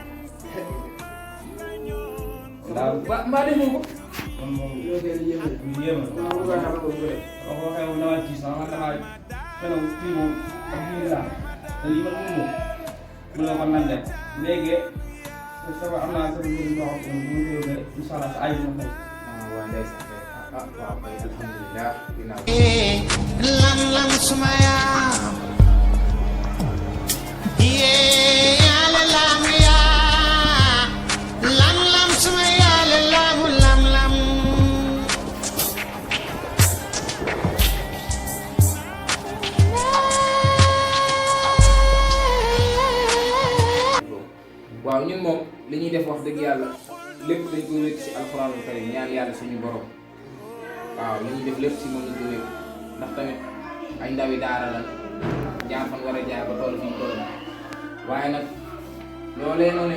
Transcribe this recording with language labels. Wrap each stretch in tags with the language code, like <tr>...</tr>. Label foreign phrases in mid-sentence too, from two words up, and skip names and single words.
<wo>waaw mbaa defu ko man moom yéema ko xew na ma ci sama taxaw fene kii moom alhamdulilah te lii man moom mu la ko nan def léegi sama am naa sama mbir noo xam ne mu ngi</wo> <ar>إن شاء الله</ar> <wo>ay na fay Waa ndeysaan waaw kay alhamdulillah ginnaaw lam lam sumaya ye ala lam ya lam lam sumaya lam lam lam waaw ñun moom li ñuy def wax dëgg yàlla lépp dañ koy wékk ci</wo> <ar>القرآن الكريم</ar> <wo>ñaan yàlla suñu borom waaw li ñuy def lépp ci moom lañ koy wékk ndax tamit ay ndawi daara la jaar fan war a jaar ba toll fi ñu toll waaye nag loolee noonu</wo>